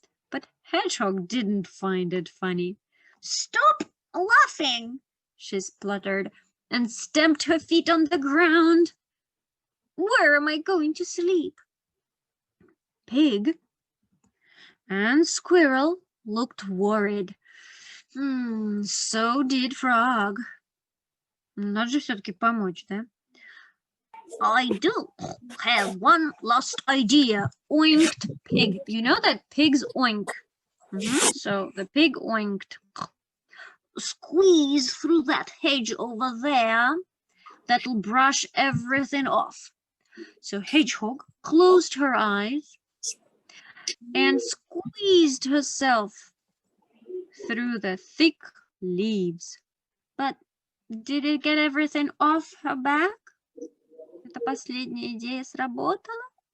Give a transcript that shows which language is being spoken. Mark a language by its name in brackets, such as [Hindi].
[English] But Hedgehog didn't find it funny. Stop laughing, she spluttered and stamped her feet on the ground. Where am I going to sleep? Pig and Squirrel looked worried. So did Frog. [Russian] Надо же все-таки помочь, да? [English] I do have one last idea, oinked Pig. You know that pigs oink. So the pig oinked. Squeeze through that hedge over there. That'll brush everything off. So Hedgehog closed her eyes and squeezed herself through the thick leaves. But did it get everything off her back? [Russian] Эта последняя идея сработала?